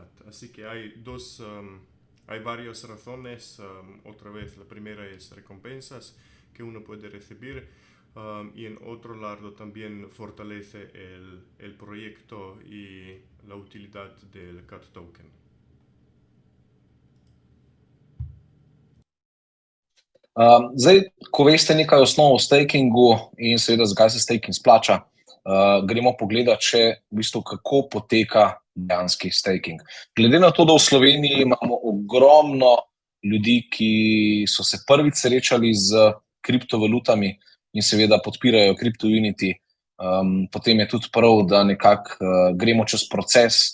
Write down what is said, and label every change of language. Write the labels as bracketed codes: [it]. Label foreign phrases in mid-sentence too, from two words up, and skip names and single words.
[es] Así que hay varias razones. Otra vez, la primera es recompensas que uno puede recibir. Y en otro lado también fortalece el proyecto y la utilidad del CAT token. [sl] Zdaj, ko veste nekaj osnov o stakingu in seveda zakaj se staking splača, gremo pogledat še v bistvu, kako poteka dejanski staking. Glede na to, da v Sloveniji imamo ogromno ljudi, ki so se prvič srečali z kriptovalutami in seveda podpirajo CryptoUnity, potem je tudi prav, da nekako gremo čez proces.